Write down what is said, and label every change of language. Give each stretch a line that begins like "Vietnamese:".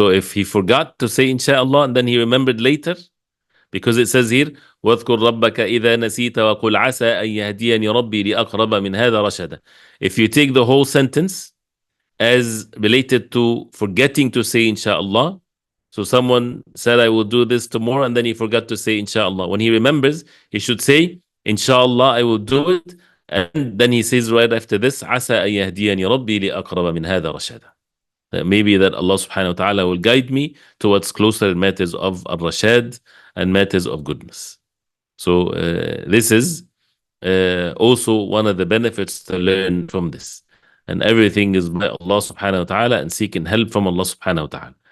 English: So if he forgot to say inshallah and then he remembered later, because it says here,
Arabic: وَاذْكُرْ رَبَّكَ إِذَا نَسِيتَ وَقُلْ عَسَىٰ أَن يَهْدِيَنِي رَبِّي لِأَقْرَبَ مِنْ هَذَا رَشَدًا.
English: If you take the whole sentence as related to forgetting to say inshallah, so someone said, I will do this tomorrow, and then he forgot to say inshallah. When he remembers, he should say, inshallah, I will do it. And then he says right after this,
Arabic: عَسَىٰ أَن يَهْدِيَنِي رَبِّي لِأَقْرَبَ مِنْ هَذَا رَشَدًا.
English: That maybe that Allah subhanahu wa ta'ala will guide me towards closer matters of al-rashad and matters of goodness. So this is also one of the benefits to learn from this. And everything is by Allah subhanahu wa ta'ala and seeking help from Allah subhanahu wa ta'ala.